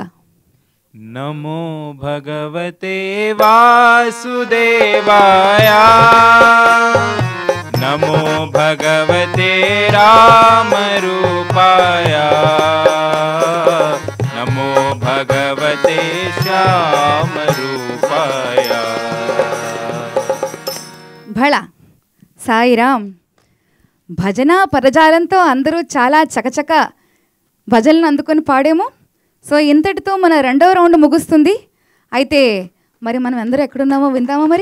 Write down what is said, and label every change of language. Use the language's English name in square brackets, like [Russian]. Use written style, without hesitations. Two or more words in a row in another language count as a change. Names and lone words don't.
[Sanskrit] नमो भगवते वासुदेवाय, नमो भगवते रामरूपाय, नमो भगवते श्यामरूपाय. [Telugu] భళ. సాయిరామ్. భజన పరజాలంతో అందరూ చాలా చకచక భజనలు అందుకొని పాడేమో. సో ఇంతటితో మన 2వ రౌండ్ ముగుస్తుంది. అయితే మరి మనం అందరూ ఎక్కడున్నామో విందామా మరి.